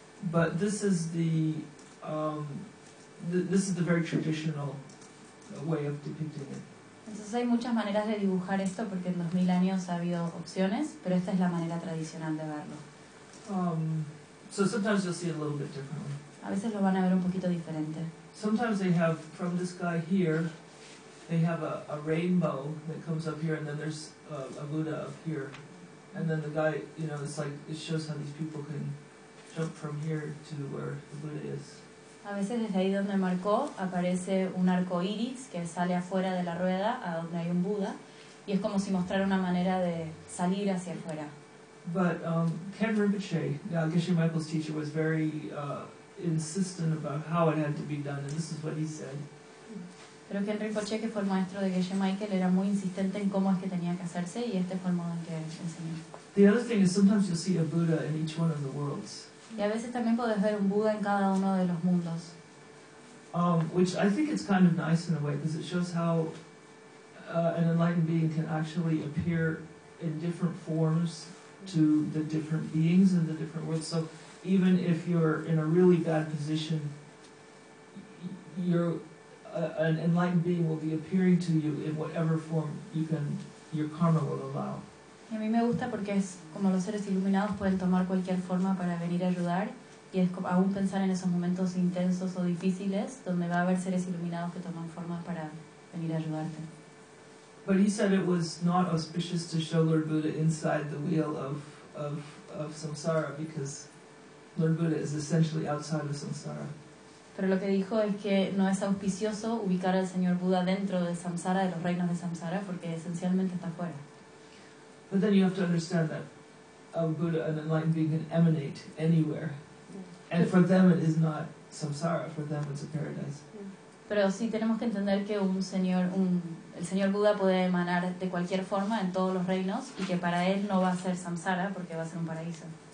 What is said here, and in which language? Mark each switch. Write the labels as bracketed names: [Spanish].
[English] But this is the very traditional way of depicting it. [Spanish] Entonces hay muchas maneras de dibujar esto porque en 2000 años ha habido opciones, pero esta es la manera tradicional de verlo. [English] So sometimes you'll see it a little bit differently. [Spanish] A veces lo van a ver un poquito diferente. [English] Sometimes they have from this guy here, they have a rainbow that comes up here, and then there's a Buddha up here, and then the guy, you know, it's like it shows how these people can jump from here to where the Buddha is. [Spanish] A veces desde ahí donde marcó aparece un arco iris que sale afuera de la rueda a donde hay un Buda, y es como si mostrara una manera de salir hacia afuera. [English] But Ken Rinpoche, Geshe Michael's teacher, was very insistent about how it had to be done, and this is what he said. [Spanish] Pero Ken Rinpoche, que fue el maestro de Geshe Michael, era muy insistente en cómo es que tenía que hacerse, y este fue el modo en que enseñó. [English] The other thing is sometimes you'll see a Buddha in each one of the worlds. [Spanish] Y a veces también puedes ver un Buda en cada uno de los mundos. [English] Which I think it's kind of nice in a way, because it shows how an enlightened being can actually appear in different forms to the different beings in the different worlds. So even if you're in a really bad position, an enlightened being will be appearing to you in whatever form your karma will allow. [Spanish] Y a mí me gusta porque es como los seres iluminados pueden tomar cualquier forma para venir a ayudar, y es como aún pensar en esos momentos intensos o difíciles donde va a haber seres iluminados que toman formas para venir a ayudarte. [English] But he said it was not auspicious to show Lord Buddha inside the wheel of samsara, because Lord Buddha is essentially outside of samsara. [Spanish] Pero lo que dijo es que no es auspicioso ubicar al Señor Buda dentro de samsara, de los reinos de samsara, porque esencialmente está fuera. [English] But then you have to understand that a Buddha, an enlightened being, can emanate anywhere. Yeah. And for them it is not samsara, for them it's a paradise. Yeah. [Spanish] Pero sí tenemos que entender que el Señor Buda puede emanar de cualquier forma en todos los reinos, y que para él no va a ser samsara porque va a ser un paraíso.